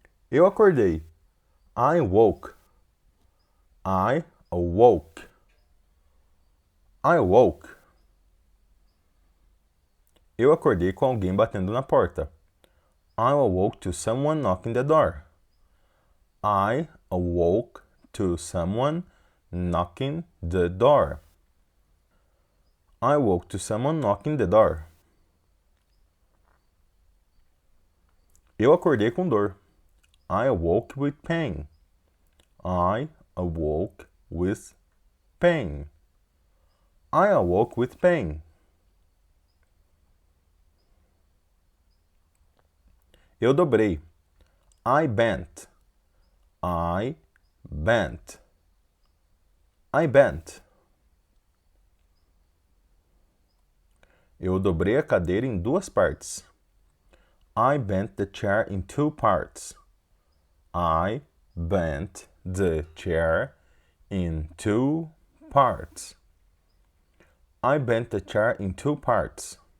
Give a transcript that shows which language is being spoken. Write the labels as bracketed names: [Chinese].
[Portuguese] Eu acordei. [English] I woke. I awoke. I awoke. [Portuguese] Eu acordei com alguém batendo na porta. [English] I awoke to someone knocking the door. I awoke to someone knocking the door. I woke to someone knocking the door. [Portuguese] Eu acordei com dor. [English] I awoke with pain. I awoke with pain. I awoke with pain. [Portuguese] Eu dobrei. [English] I bent. I bent. I bent. [Portuguese] Eu dobrei a cadeira em duas partes. [English] I bent the chair in two parts. I bent the chair in two parts. I bent the chair in two parts.